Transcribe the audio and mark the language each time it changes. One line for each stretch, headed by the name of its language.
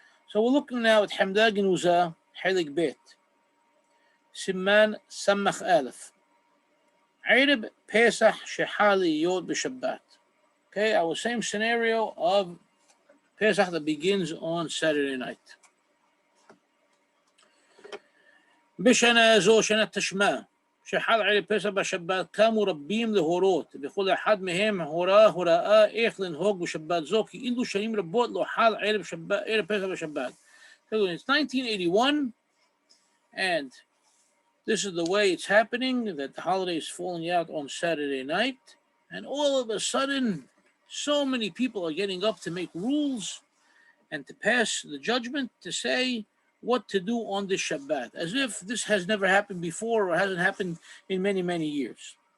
English: So we're looking now at Hamdah Genuzah, Halak Bet, Siman Samach Aleph.
Hebrew: Ereb Pesah, she-hal BeShabbat.
English: Okay, our same scenario of Pesach that begins on Saturday night.
Hebrew: בשנה זו, שנת תשמע, שחל ערב פסח בשבת, קמו רבים להורות, וכל אחד מהם הוראה איך לנהוג בשבת זו, כאילו שנים רבות לא חל ערב פסח בשבת.
English: So it's 1981, and this is the way it's happening, that the holiday is falling out on Saturday night, and all of a sudden, so many people are getting up to make rules and to pass the judgment to say what to do on this Shabbat, as if this has never happened before or hasn't happened in many, many years.